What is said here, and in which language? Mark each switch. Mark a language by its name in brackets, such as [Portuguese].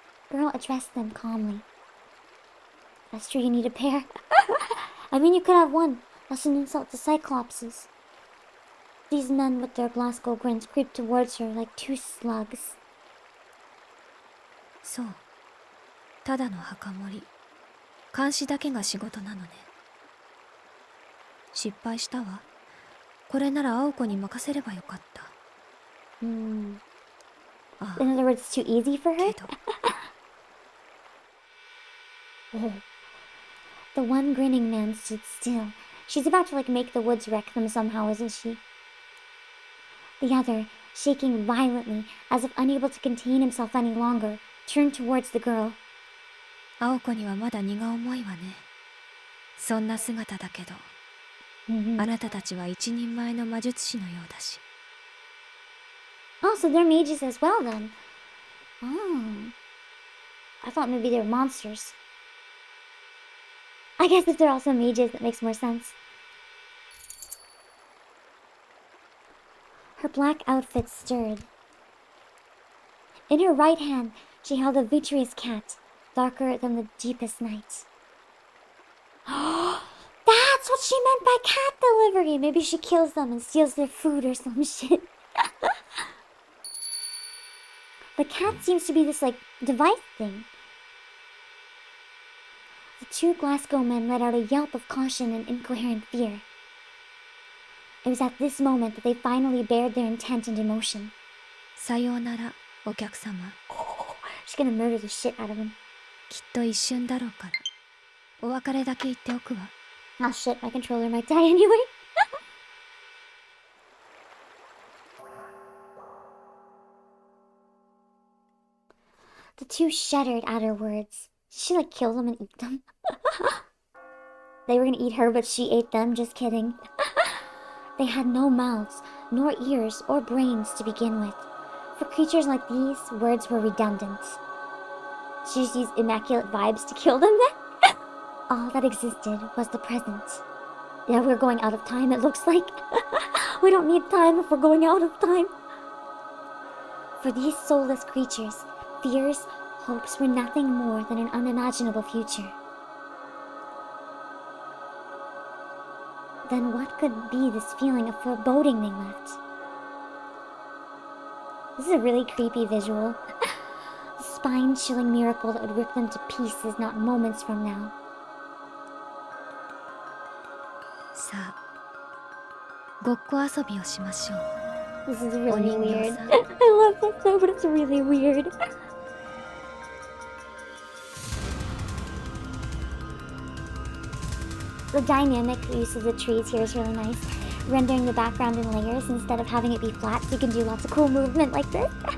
[English] Girl addressed them calmly. That's true, you need a pair. I mean, you could have one. That's an insult to Cyclopses. These men with their Glasgow grins creeped towards her like two slugs. [Japanese] そう。ただの墓守り。監視だけが仕事なのね。失敗したわ。これなら青子に任せればよかった。 [English] In other words, it's too easy for her? Oh. The one grinning man stood still. She's about to make the woods wreck them somehow, isn't she? The other, shaking violently, as if unable to contain himself any longer, turned towards the girl. [Japanese] 青子にはまだ荷が重いわね。そんな姿だけど、あなたたちは一人前の魔術師のようだし。 [English] Oh, so they're mages as well then. Oh. I thought maybe they were monsters. I guess if they're also mages, that makes more sense. Her black outfit stirred. In her right hand, she held a vitreous cat, darker than the deepest night. That's what she meant by cat delivery! Maybe she kills them and steals their food or some shit. The cat seems to be this, device thing. The two Glasgow men let out a yelp of caution and incoherent fear. It was at this moment that they finally bared their intent and emotion. [Japanese] さようなら、お客様。 [English] She's gonna murder the shit out of him. [Japanese] きっと一瞬だろうから。お別れだけ言っておくわ。 [English] Oh shit, my controller might die anyway. The two shuddered at her words. She kill them and eat them. They were gonna eat her, but she ate them. Just kidding. They had no mouths, nor ears, or brains to begin with. For creatures like these, words were redundant. She just used immaculate vibes to kill them then? All that existed was the present. Yeah, we're going out of time, it looks like. We don't need time if we're going out of time. For these soulless creatures, fears, hopes were nothing more than an unimaginable future. Then what could be this feeling of foreboding they left? This is a really creepy visual. A spine-chilling miracle that would rip them to pieces not moments from now. [Japanese] さあ、ごっこ遊びをしましょう。 [English] This is really weird. I love that though, but it's really weird. The dynamic use of the trees here is really nice. Rendering the background in layers instead of having it be flat, so you can do lots of cool movement like this.